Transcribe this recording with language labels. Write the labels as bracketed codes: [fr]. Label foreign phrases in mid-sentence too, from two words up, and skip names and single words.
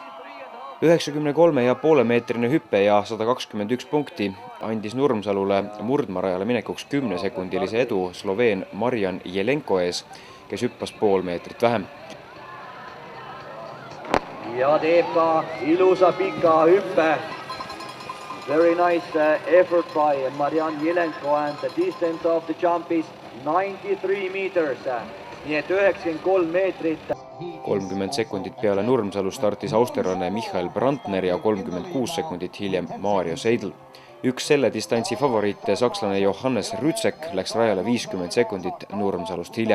[et] 93,5 meetrine hüppe ja 121 punkti andis Nurmsalule murdmarajale minekuks 10-sekundilise edu Sloveen Marjan Jelenko ees, kes hüppas pool meetrit vähem. Ja teeb ka ilusa pika hüppe. [en] Very nice effort by Marjan Jelenko and the distance of the jump is 93 meters. [et] Nii et 93 meetrit. 30 sekundit peale Nurmsalu startis austerlane Michael Brandner ja 36 sekundit hiljem Mario Seidl. Üks selle distantsi favoriite, sakslane Johannes Rütsek, läks rajale 50 sekundit Nurmsalust hiljem.